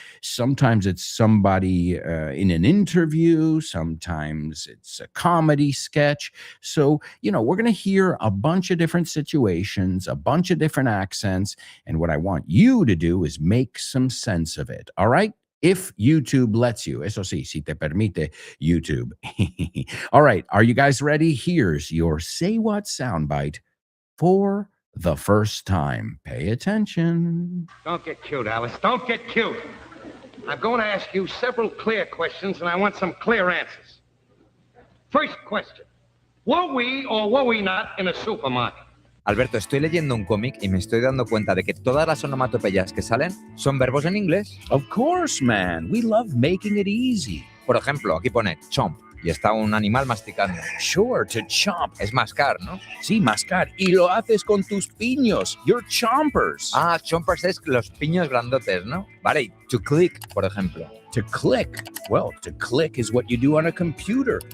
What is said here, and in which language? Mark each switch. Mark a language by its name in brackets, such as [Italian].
[English] Sometimes it's somebody in an interview. Sometimes it's a comedy sketch. So, we're going to hear a bunch of different situations, a bunch of different accents. And what I want you to do is make some sense of it. All right? If YouTube lets you. [Spanish] Eso sí, si te permite YouTube. [English] All right, are you guys ready? Here's your Say What soundbite for the first time. Pay attention. Don't get cute, Alice. Don't get cute. I'm going to ask you several clear questions, and I want some clear answers. First question. Were we or were we not in a supermarket? [Spanish] Alberto, estoy leyendo un cómic y me estoy dando cuenta de que todas las onomatopeyas que salen son verbos en inglés. [English] Of course, man. We love making it easy. [Spanish] Por ejemplo, aquí pone chomp y está un animal masticando. [English] Sure, to chomp. [Spanish] Es mascar, ¿no? Sí, mascar. Y lo haces con tus piños. [English] You're chompers. [Spanish] Ah, chompers es los piños grandotes, ¿no? Vale, y to click, por ejemplo. [English] To click. Well, to click is what you do on a computer.